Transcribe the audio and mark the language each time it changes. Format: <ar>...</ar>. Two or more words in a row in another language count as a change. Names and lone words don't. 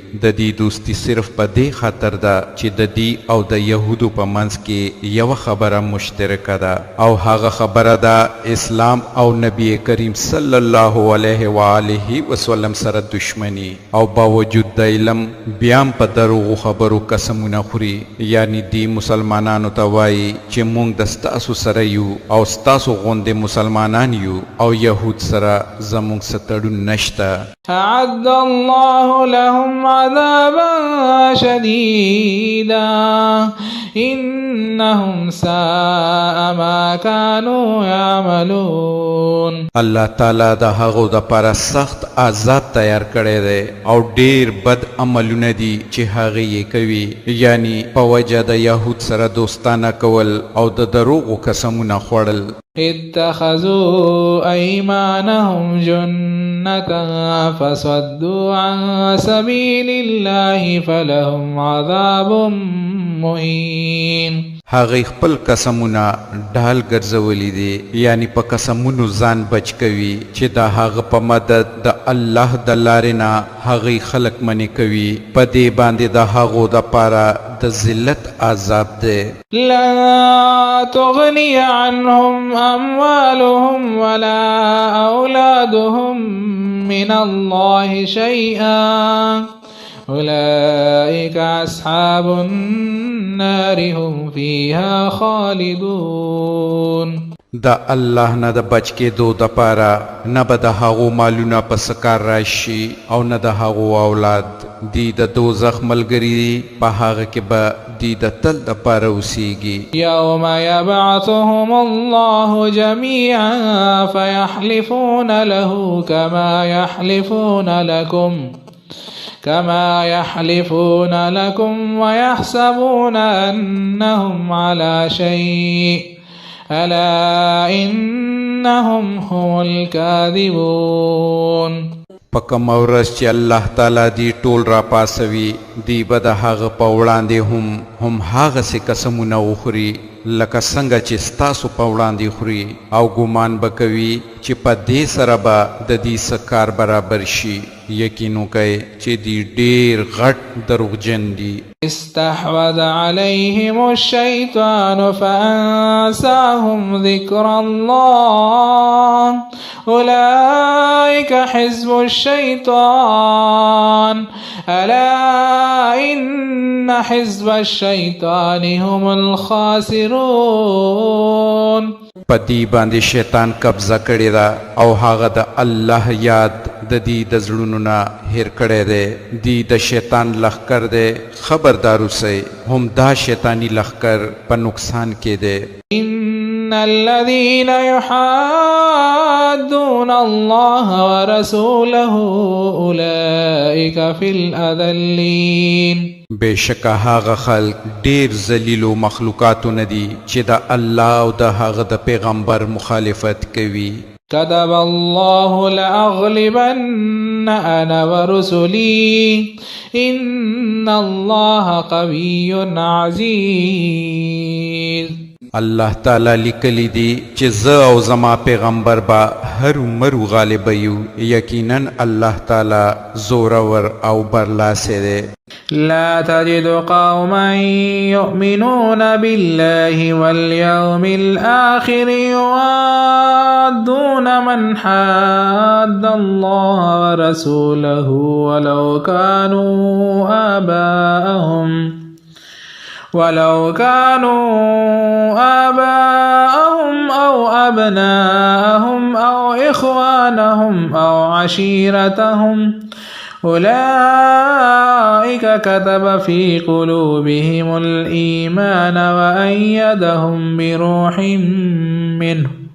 <ps>د دې دوستی صرف په دې خاطر ده چې د دې او د یهودو په منځ کې یوه خبره مشترکه ده او هغه خبره ده اسلام او نبی کریم</ps> <ar>صلی الله علیه و آله وسلم</ar> <ps>سره دشمنی. او باوجود د علم بیام په دروغو خبرو قسمونه خوري. یعنی دی مسلمانانو ته وایي چې موږ د ستاسو سره یو او ستاسو غوندې مسلمانان یو او یهود سره زموږ څه تړون نشته.</ps> <ar>أعد الله لهم عذابا شديدا إنهم ساء ما كانوا يعملون.</ar> <ps>الله تعالی د هغو دپاره سخت عذاب تیار کړی دی او ډیر بد عملونه دي چې هغې یې کوي. یعنی په وجه د یهود سره دوستانه کول او د دروغو قسمونه خوړل.</ps> <ar>اتخذوا أيمانهم جنة فصدوا عن سبيل الله فلهم عذاب مهين.</ar> <ps>هغې خپل قسمونه ډال ګرځولی دي یعنی په قسمونو ځان بچ کوي چې د هغه په مدد د الله د لارې نه هغې خلک منې کوي. په دې باندې د هغو دپاره د ذلت عذاب دی.</ps> <ar>لا تغني عنهم أموالهم ولا أولادهم من الله شيئا أولئك أصحاب النار هم فيها خالدون.</ar> <ps>د الله نه د بچ کېدو دپاره نه به د هغو مالونه په څه کار راشي او نه د هغو اولاد. دی د دوزخ ملګري دي، په هغه کې به دی د تل دپاره اوسیږي.</ps> <ar>يوم يبعثهم الله جميعا فيحلفون له كما يحلفون لكم ويحسبون أنهم على شيء ألا إنهم هم الكاذبون.</ar> <ps>په کومه ورځ چې الله تعالی دی ټول را پاسوي، دی به د هغه په وړاندې هم هغسې قسمونه وخوري لکه څنګه چې ستاسو په وړاندې خوري، او ګمان به کوي چې په دې سره به د دې څه کار برابر شي. یقین وکئ چې دی ډېر غټ دروغجن دي.</ps> <ar>استحوذ عليهم الشيطان فأنساهم ذكر الله أولئك حزب الشيطان ألا إن حزب الشيطان هم الخاسرون.</ar> <ps>پدی باندې شیطان قبضه کړې ده او هغه د الله یاد د دې د زړونو نه هیر کړی دی. دی د شیطان لښکر دی، خبردار اوسئ هم دا شیطانی لښکر په نقصان کې دی.</ps> <ar>إن الذين يحادون الله ورسوله أولئك في الأذلين.</ar> <ps>بېشکه هغه خلق ډېر ذلیلو مخلوقاتو نه دي چې د الله او د هغه د پیغمبر مخالفت کوي.</ps> <ar>كتب الله لأغلبن أنا ورسلي إن الله قوي عزيز.</ar> <ps>الله تعالی لیکلی دی چې زه او زما پیغمبر با هر مرو غالب یو. یقینا الله تعالی زورور او برلاسی دی.</ps> <ar>لا تجد قوما يؤمنون بالله واليوم الآخر يوادون من حاد الله ورسوله ولو كانوا آباءهم أو أبناءهم أو إخوانهم أو عشيرتهم أولئك كتب في قلوبهم الإيمان وأيدهم بروح منه</ar>